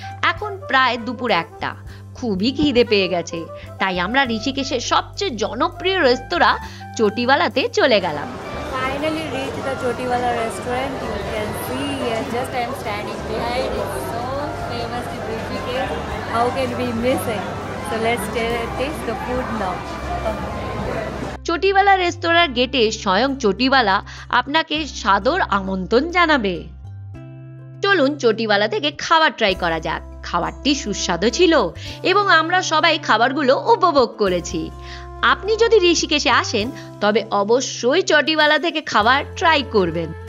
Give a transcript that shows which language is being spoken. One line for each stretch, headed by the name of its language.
Bangla: এখন প্রায় দুপুর 1টা, খুবই খিদে পেয়ে গেছে, তাই আমরা ঋষিকেশের সবচেয়ে জনপ্রিয় রেস্তোরাঁ চটিওয়ালাতে চলে গেলাম।
English: Finally reached the Chotiwala restaurant. You can see here, just I am standing behind. It's so famous in Rishikesh. How can we miss it? So let's taste the food now.
Bangla: চটিওয়ালা রেস্তোরাঁর গেটে স্বয়ং চটিওয়ালা আপনাকে সাদর আমন্ত্রণ জানাবে। চলুন চটিওয়ালা থেকে খাবার ট্রাই করা যাক। খাবারটি সুস্বাদু ছিল এবং আমরা সবাই খাবারগুলো উপভোগ করেছি। আপনি যদি ঋষিকেশে আসেন তবে অবশ্যই চটিওয়ালা থেকে খাবার ট্রাই করবেন।